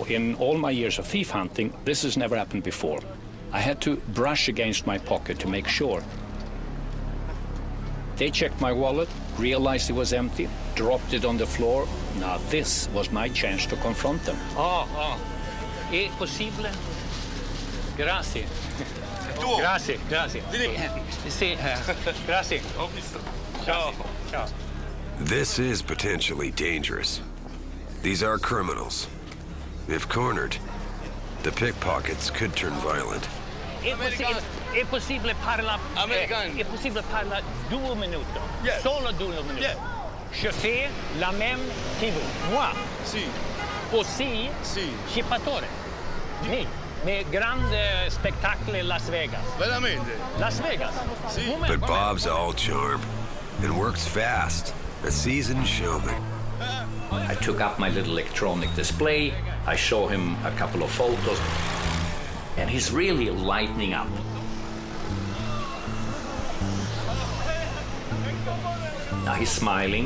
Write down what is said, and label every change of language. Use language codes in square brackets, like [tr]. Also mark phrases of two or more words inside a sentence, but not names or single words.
[en] In all my years of thief hunting, this has never happened before. I had to brush against my pocket to make sure. They checked my wallet, realized it was empty, dropped it on the floor. Now this was my chance to confront them. [it] È possibile? Grazie. Grazie, grazie. Sì, grazie. Ciao. Ciao. [en] This is potentially dangerous. These are criminals. If cornered, the pickpockets could turn violent. [it] È possibile parlare? È possibile parlare 2 minuti? [en] Yes. [it] Solo 2 minuti. [en] Yeah. [fr] Je fais la même que vous. Moi. [it] Sì. [fr] Aussi. [it] Sì. Scippatore. Mi. Grande spettacolo Las Vegas. Veramente? Las Vegas. Sì. [en] But Bob's all charm and works fast, a seasoned showman. I took up my little electronic display. I show him a couple of photos. And he's really lightening up. Now he's smiling.